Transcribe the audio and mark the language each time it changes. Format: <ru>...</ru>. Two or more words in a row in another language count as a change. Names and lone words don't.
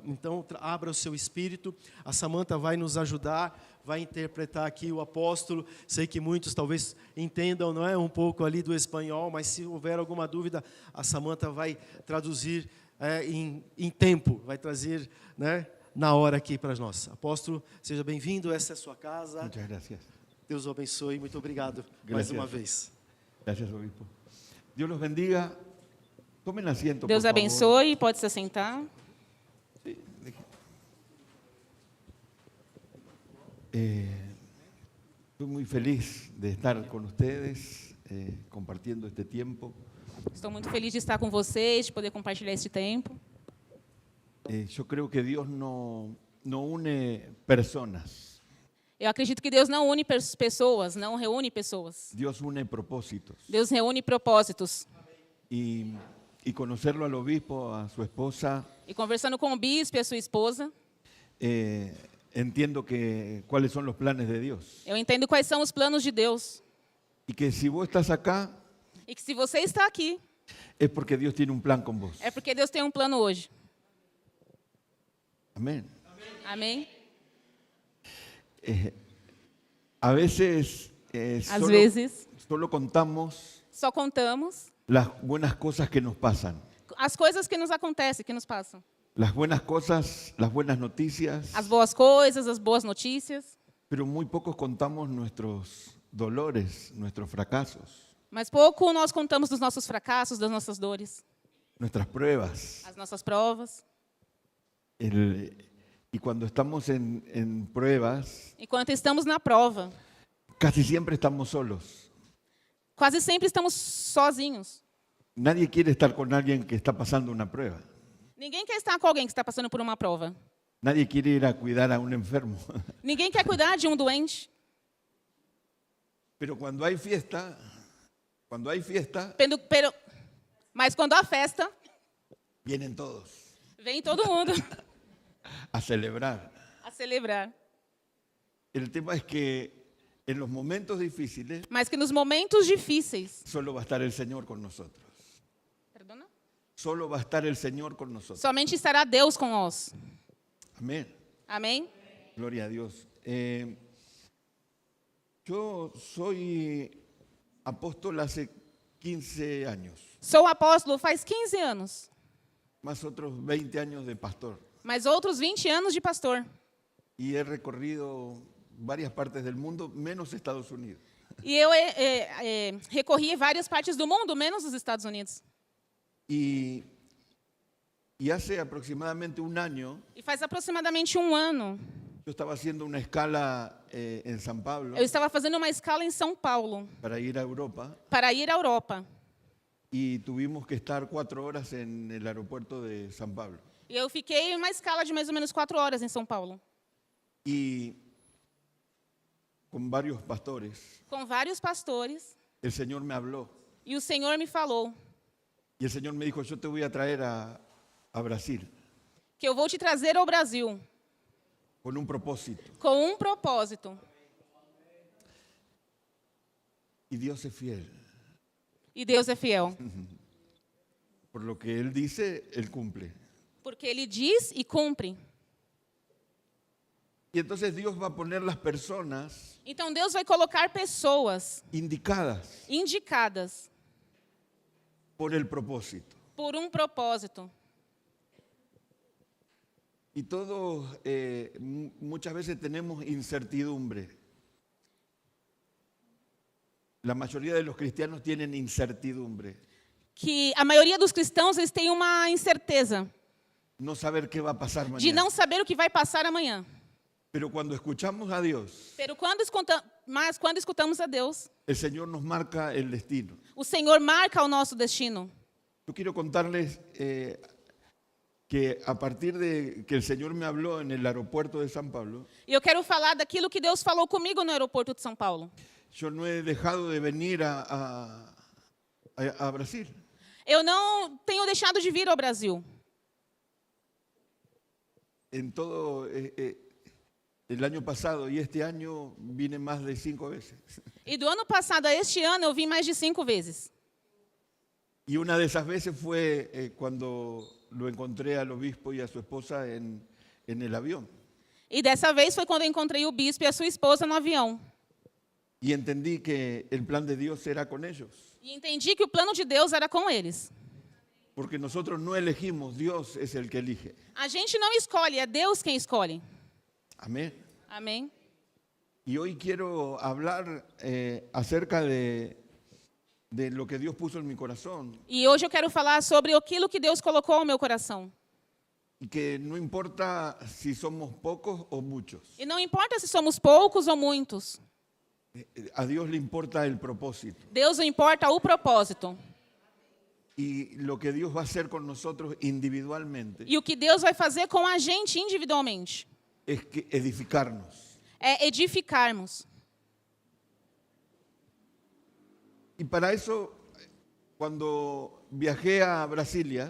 <pt>Então, abra o seu espírito, a Samanta vai nos ajudar, vai interpretar aqui o apóstolo. Sei que muitos talvez entendam, não é, um pouco ali do espanhol, mas se houver alguma dúvida, a Samanta vai traduzir em tempo, vai trazer, né, na hora aqui para nós. Apóstolo, seja bem-vindo, essa é a sua casa.</pt> <es>Muchas gracias.</es> <pt>Deus o abençoe, muito obrigado mais uma vez.</pt> <es>Gracias, obispo. Deus los bendiga. Tomen asiento,</es> <pt>Deus</pt> <es>por favor.</es> <pt>abençoe, pode se assentar.</pt> <es>Sí, estoy muy feliz de estar con ustedes, compartiendo este tiempo.</es> <pt>Estou muito feliz de estar com vocês, de poder compartilhar este tempo.</pt> <es>Yo creo que Dios no une personas.</es> <pt>Eu acredito que Deus não une pessoas, não reúne pessoas.</pt> <es>Dios une propósitos.</es> <pt>Deus reúne propósitos.</pt> <es>Y y conocerlo al obispo, a su esposa,</es> <pt>e conversando com o bispo e a sua esposa,</pt> <es>entiendo cuáles son los planes de Dios.</es> <pt>eu entendo quais são os planos de Deus.</pt> <es>Y que si vos estás acá,</es> <pt>E que se você está aqui,</pt> <es>es porque Dios tiene un plan con vos.</es> <pt>é porque Deus tem um plano hoje.</pt> <es>Amén.</es> <pt>Amém?</pt> <es>A veces</es> <pt>Às vezes,</pt> <es>solo contamos</es> <pt>só contamos</pt> <es>las buenas cosas que nos pasan.</es> <pt>as coisas que nos acontecem, que nos passam.</pt> <es>Las buenas cosas, las buenas noticias,</es> <pt>As boas coisas, as boas notícias.</pt> <es>pero muy pocos contamos nuestros dolores, nuestros fracasos,</es> <pt>Mas pouco nós contamos dos nossos fracassos, das nossas dores,</pt> <es>nuestras pruebas.</es> <pt>as nossas provas.</pt> <es>Y cuando estamos en pruebas,</es> <pt>Enquanto estamos na prova,</pt> <es>casi siempre estamos solos.</es> <pt>quase sempre estamos sozinhos.</pt> <es>Nadie quiere estar con alguien que está pasando una prueba.</es> <pt>Ninguém quer estar com alguém que está passando por uma prova.</pt> <es>Nadie quiere ir a cuidar a un enfermo.</es> <pt>Ninguém quer cuidar de um doente.</pt> <es>Pero cuando hay fiesta,</es> <pt>Mas quando há festa,</pt> <es>vienen todos</es> <pt>vem todo mundo</pt> <es>a celebrar.</es> <pt>a celebrar.</pt> <es>El tema es que en los momentos difíciles</es> <pt>Mas que nos momentos difíceis,</pt> <es>solo va a estar el Señor con nosotros. perdona? Solo va a estar el Señor con nosotros.</es> <pt>Somente estará Deus com nós.</pt> <es>Amén.</es> <pt>Amém?</pt> <es>Gloria a Dios. Yo soy apóstol hace 15 años,</es> <pt>Sou apóstolo faz 15 anos,</pt> <es>más otros 20 años de pastor.</es> <pt>mas outros 20 anos de pastor.</pt> <es>Y he recorrido varias partes del mundo, menos Estados Unidos.</es> <pt>E eu recorri a várias partes do mundo, menos os Estados Unidos.</pt> <es>Y hace aproximadamente un año,</es> <pt>E faz aproximadamente um ano,</pt> <es>yo estaba haciendo una escala en San Pablo</es> <pt>eu estava fazendo uma escala em São Paulo</pt> <es>para ir a Europa</es> <pt>para ir à Europa.</pt> <es>y tuvimos que estar 4 horas en el aeropuerto de San Pablo.</es> <pt>E eu fiquei em uma escala de mais ou menos 4 horas em São Paulo,</pt> <es>Y con varios pastores,</es> <pt>com vários pastores,</pt> <es>el Señor me habló</es> <pt>e o Senhor me falou</pt> <es>y el Señor me dijo, yo te voy a traer a Brasil</es> <pt>que eu vou te trazer ao Brasil</pt> <es>con un propósito.</es> <pt>com um propósito.</pt> <es>Y Dios es fiel.</es> <pt>E Deus é fiel,</pt> <es>Por lo que Él dice, Él cumple.</es> <pt>porque Ele diz e cumpre.</pt> <es>Y entonces Dios va a poner las personas</es> <pt>Então Deus vai colocar pessoas</pt> <es>indicadas</es> <pt>indicadas</pt> <es>por el propósito.</es> <pt>por um propósito.</pt> <es>Y todos muchas veces tenemos incertidumbre. La mayoría de los cristianos tienen incertidumbre.</es> <pt>Que a maioria dos cristãos eles têm uma incerteza</pt> <es>No saber qué va a pasar de mañana.</es> <pt>não saber o que vai passar amanhã.</pt> <es>Pero cuando escuchamos a Dios,</es> <pt>Mas quando escutamos a Deus,</pt> <es>el Señor nos marca el destino.</es> <pt>o Senhor marca o nosso destino.</pt> <es>Yo quiero contarles que a partir de que el Señor me habló en el aeropuerto de San Pablo,</es> <pt>E eu quero falar daquilo que Deus falou comigo no aeroporto de São Paulo.</pt> <es>yo no he dejado de venir a Brasil.</es> <pt>Eu não tenho deixado de vir ao Brasil.</pt> <es>En todo el año pasado y este año vine más de 5 veces.</es> <pt>E do ano passado a este ano eu vim mais de 5 vezes.</pt> <es>Y una de esas veces fue cuando lo encontré al obispo y a su esposa en el avión.</es> <pt>E dessa vez foi quando eu encontrei o bispo e a sua esposa no avião.</pt> <es>Y entendí que el plan de Dios era con ellos.</es> <pt>E entendi que o plano de Deus era com eles.</pt> <es>Porque nosotros no elegimos, Dios es el que elige.</es> <pt>A gente não escolhe, é Deus quem escolhe.</pt> <es>Amén.</es> <pt>Amém?</pt> <es>Y hoy quiero hablar acerca de lo que Dios puso en mi corazón.</es> <pt>E hoje eu quero falar sobre aquilo que Deus colocou no meu coração.</pt> <es>Y que no importa si somos pocos o muchos.</es> <pt>E não importa se somos poucos ou muitos.</pt> <es>A Dios le importa el propósito.</es> <pt>Deus não importa o propósito.</pt> <es>Y lo que Dios va a hacer con nosotros individualmente</es> <pt>E o que Deus vai fazer com a gente individualmente</pt> <es>es que edificarnos.</es> <pt>é edificarmos.</pt> <es>Y para eso, cuando viajé a Brasilia,</es>